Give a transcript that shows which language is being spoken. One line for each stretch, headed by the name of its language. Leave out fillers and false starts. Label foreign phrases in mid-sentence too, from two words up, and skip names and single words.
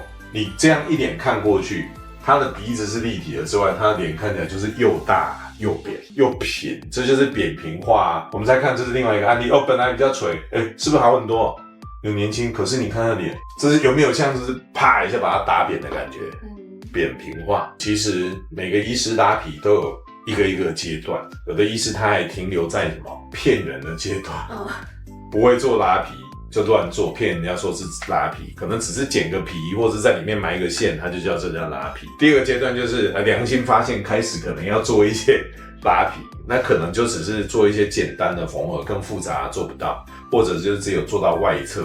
Chinese: 你這樣一臉看過去，他的鼻子是立體的之外，他的臉看起來就是又大又扁又平，這就是扁平化啊。我們再看，這是另外一個案例哦，本來比較垂，是不是好很多？有年輕，可是你看他的臉，這是有沒有像是啪一下把它打扁的感觉？扁平化。其實每個醫師拉皮都有一個一個階段，有的醫師他還停留在什麼騙人的階段，不會做拉皮就亂做，騙人家說是拉皮，可能只是剪個皮或者在裡面埋一個線，他就叫這叫拉皮。第二個階段就是良心發現，開始可能要做一些拉皮，那可能就只是做一些簡單的縫合，更複雜做不到，或者就是只有做到外側。